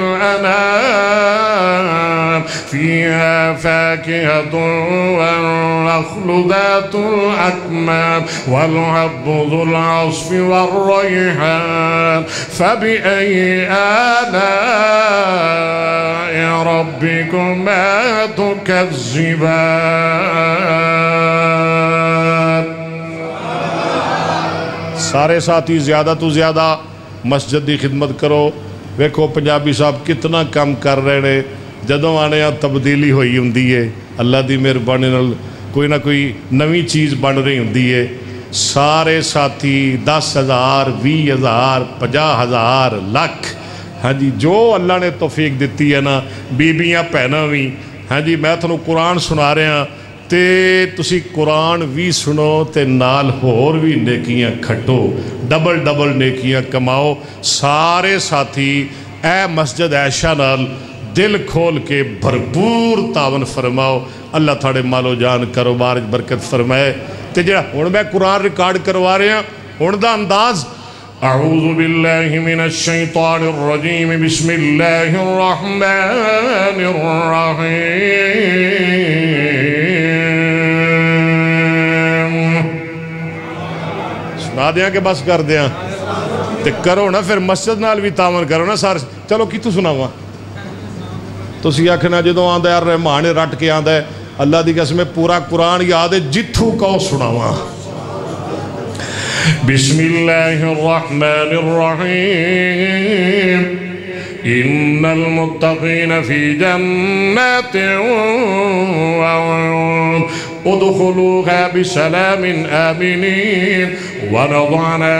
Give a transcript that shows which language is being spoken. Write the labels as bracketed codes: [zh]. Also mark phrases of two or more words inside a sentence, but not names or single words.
[ar] للأنام فيها فاكهة والنخل ذات الأكمام والحب ذو العصف والريحان فبأي آلاء ربكما تكذبان۔ [pa] سارے ساتھی زیادہ تو زیادہ مسجد دی خدمت کرو۔ ویکھو پنجابی صاحب [ur] کتنا کام کر رہے ہیں، [pa] جدوں آنے تبدیلی ہوئی ہوندی ہے، اللہ دی مہربانی نال کوئی نہ کوئی نویں چیز بن رہی ہوندی ہے۔ سارے ساتھی 10,000 20,000 50,000 لاکھ، ہاں جی جو اللہ نے توفیق دیتی ہے نا، بیبیاں پہنا بھی، ہاں جی میں تھانوں قرآن سنا رہے ہیں تے تسی قرآن بھی سنو تے نال ہور بھی نیکیاں کھٹو، ڈبل ڈبل نیکیاں کماؤ۔ سارے ساتھی اے مسجد عائشہ نال دل کھول کے بھرپور تعاون فرماؤ، اللہ تھاڑے مال و جان کاروبار برکت فرمائے۔ تے جڑا ہن میں قرآن ریکارڈ کروا رہے ہیں، ہن دا انداز [ar] اعوذ باللہ من الشیطان الرجیم بسم اللہ الرحمن الرحیم۔ [pa] سنا دیاں کہ بس کر دیاں تے کرو نا، پھر مسجد نال بھی تعاون کرو نا سارے۔ چلو کی تو سناواں تو سی آکھنا جدوں آندا ہے رحمان رٹ کے آندا ہے، اللہ دی قسم پورا قرآن یاد ہے جتھوں کہو سناواں۔ [ar] بسم اللہ الرحمن الرحیم إن المتقين في جنات وعيون ادخلوها بسلام آمنين ونضعنا